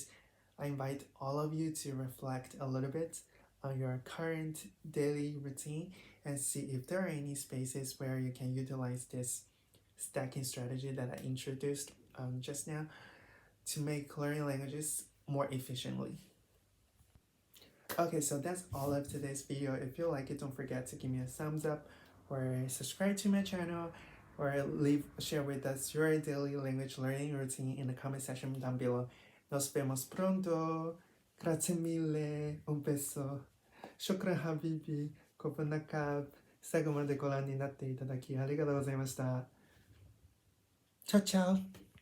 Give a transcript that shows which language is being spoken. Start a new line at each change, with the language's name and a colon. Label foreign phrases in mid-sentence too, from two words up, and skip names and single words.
English: I invite all of you to reflect a little bit on your current daily routine and see if there are any spaces where you can utilize this stacking strategy that I introduced just now to make learning languages more efficiently. Okay, so that's all of today's video. If you like it, don't forget to give me a thumbs up or subscribe to my channel or share with us your daily language learning routine in the comment section down below.
Spanish: Nos vemos pronto.
Italian: Grazie mille.
Spanish: Un beso.
Arabic: شكرا حبيبي. Kopen nakab.
Japanese: 最後までご覧になっていただきありがとうございました。
Italian: ciao ciao